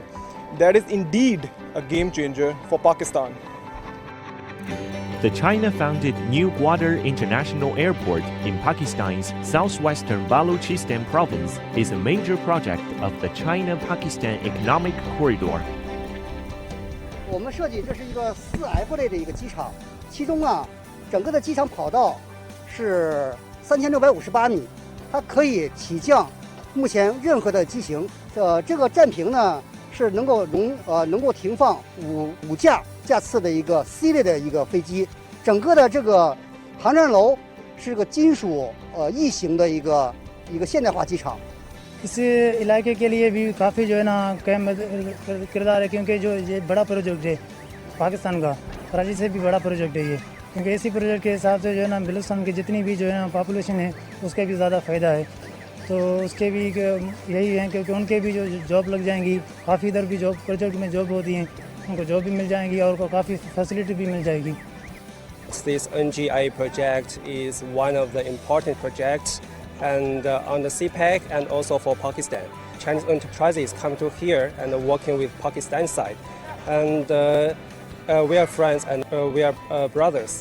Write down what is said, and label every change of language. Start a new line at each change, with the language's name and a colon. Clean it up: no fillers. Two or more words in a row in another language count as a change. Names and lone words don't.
English: That is indeed a game changer for Pakistan. The China-founded New Gwodarr International Airport in Pakistan's southwestern Balochistan province is a major project of the China-Pakistan economic corridor.
Chinese: 我们设计这是一个4F 类的一个机场，其中整个的机场跑道是3658米，它可以起降目前任何的机型。这个站坪呢是能够停放五架架次的一个 C 类的一个飞机。整个的这个航站楼是个金属异形的一个现代化机场。
Urdu: اس علاقے کے لیے بھی کافی جو ہے نا اہم کردار ہے، کیونکہ جو یہ بڑا پروجیکٹ ہے پاکستان کا، کراچی سے بھی بڑا پروجیکٹ ہے یہ، کیونکہ اسی پروجیکٹ کے حساب سے جو ہے نا بلوچستان کی جتنی بھی جو ہے نا پاپولیشن ہے اس کا بھی زیادہ فائدہ ہے. تو اس کے بھی یہی ہے کیونکہ ان کے بھی جو جاب لگ جائیں گی، کافی ادھر بھی
English: job project
Urdu: میں جاب ہوتی ہیں، ان کو جاب بھی مل جائیں گی اور ان کو کافی فیسلٹی بھی مل جائے گی.
English: This NGI project is one of the important projects and on the CPEC and also for Pakistan. Chinese enterprises come to here and working with Pakistan side. And we are friends and we are brothers.